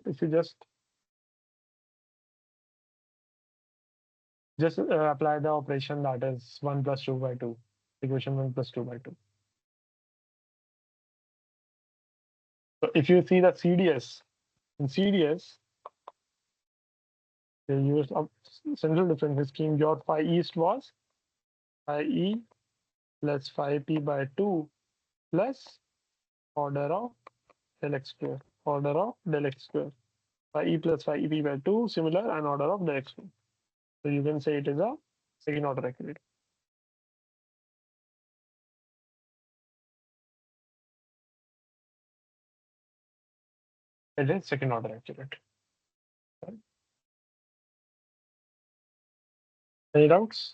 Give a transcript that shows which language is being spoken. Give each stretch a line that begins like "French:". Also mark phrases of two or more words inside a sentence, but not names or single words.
English: If you just apply the operation, that is 1 plus 2 by 2, equation 1 plus 2 by 2. So if you see the CDS, in CDS, they use a central difference scheme. Your phi east was phi E plus phi P by 2 plus order of del x square, order of del x square. Phi E plus phi EP by 2, similar, and order of del x square. So you can say it is a second order accurate. It is second order accurate. Right? Any doubts?